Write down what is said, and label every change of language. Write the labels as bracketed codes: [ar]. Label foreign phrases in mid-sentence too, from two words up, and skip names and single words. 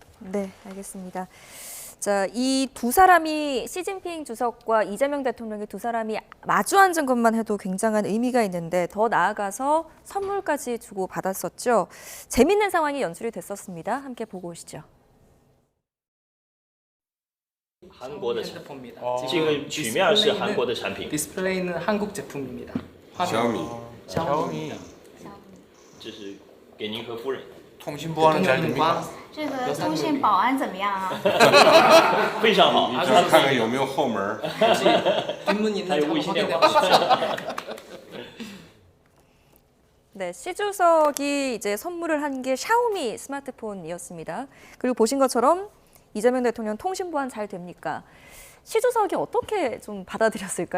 [ko] 네, 알겠습니다. 자, 이 두 사람이 시진핑 주석과 이재명 대통령이 두 사람이 마주 앉은 것만 해도 굉장한 의미가 있는데 더 나아가서 선물까지 주고 받았었죠. 재밌는 상황이 연출이 됐었습니다. 함께 보고 오시죠. [zh] 韩国的 [ko] 핸드폰입니다. [zh] 这个曲面是韩国的产品， [ko] 디스플레이는 한국 제품입니다. 샤오미. 샤오미. [zh] 这是给您和夫人， [ko] 통신보안은 잘 됩니까? [zh] 这个通信保安怎么样啊？非常好。看看有没有后门。 [ko] 혹시 뒷문 있는지 한번 확인해 보십시오. 네, 시 주석이 이제 선물을 한 게 샤오미 스마트폰이었습니다. 그리고 보신 것처럼 이재명 대통령 통신 보안 잘 됩니까? 시 주석이 어떻게 좀 받아들였을까요?